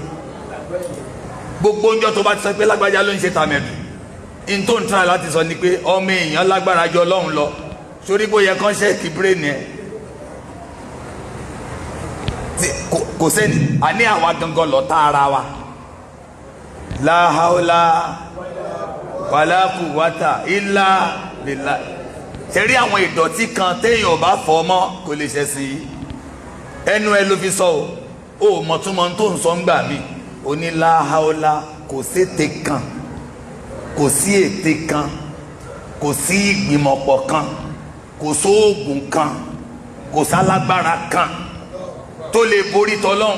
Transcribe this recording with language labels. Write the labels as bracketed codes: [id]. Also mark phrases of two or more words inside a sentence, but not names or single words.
[yo] Gbogbo ọjọ́ tó bá ti sọ pé lágbájá ló ń ṣe tàmẹ̀dù, in tó ń try láti sọ ni pé ọmọ èèyàn lágbára jọ ọlọ́run lọ. Sórí bóyá kán ṣẹ́ẹ̀kì bírèèni ẹ̀ kò sẹ́ni àní àwa gangan lọ tá ara wa. [ar] لا حول ولا قوة إلا بالله. [yo] Ṣẹ̀rí àwọn ìdọ̀tí kan téèyàn bá fọ̀ mọ́ kò lè ṣẹ̀ sí i. Ẹnu ẹ ló fi sọ o mọ̀túnmọ̀ tó ń sọ ń gbà mí. O ní [ar] لا حول, [yo] kò sí ète kan, kò sí ète kan, kò sí ìgbìmọ̀pọ̀ kan, kò sóògùn kan, kò sálágbára kan tó lè borí tọlọ́hun.